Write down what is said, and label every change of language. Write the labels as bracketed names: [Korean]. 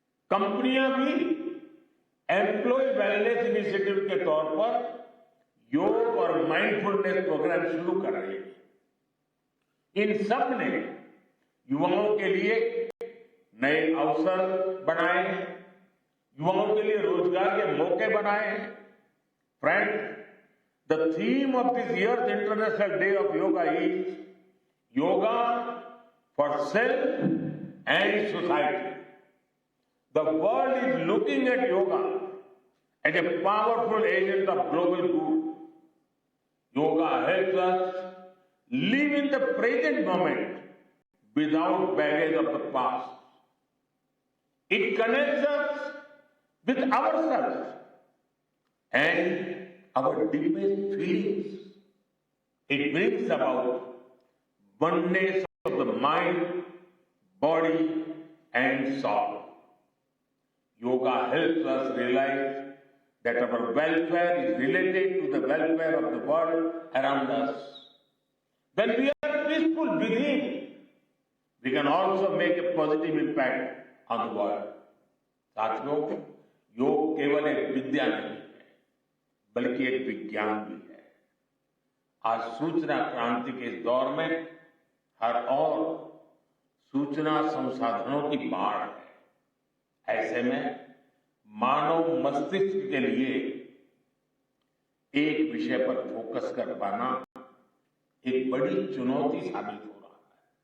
[Hindi] कंपनियां भी employ wellness initiative के तौर पर योग और माइंडफुलनेस प्रोग्राम शुरू कर रही है। इन सब ने युवाओं के लिए नए अवसर बनाए हैं, युवाओं के लिए रोजगार के मौके बनाए हैं। [English] Friend, the theme of this year's International Day of Yoga is Yoga for Self and Society. The world is looking at yoga as a powerful agent of global good. Yoga helps us live in the present moment without baggage of the past. It connects us with ourselves and our deepest feelings. It brings about oneness of the mind, body, and soul. Yoga helps us realize that our welfare is related to the welfare of the world around us. When we are peaceful within, we can also make a positive impact on the world. [Hindi] साथियों, योग केवल एक विद्या नहीं है, बल्कि एक विज्ञान भी है। आज सूचना क्रांति के इस दौर में हर ओर सूचना संसाधनों की बाढ़ है। ऐसे में मानव मस्तिष्क के लिए एक विषय पर फोकस कर पाना एक बड़ी चुनौती साबित हो रहा है।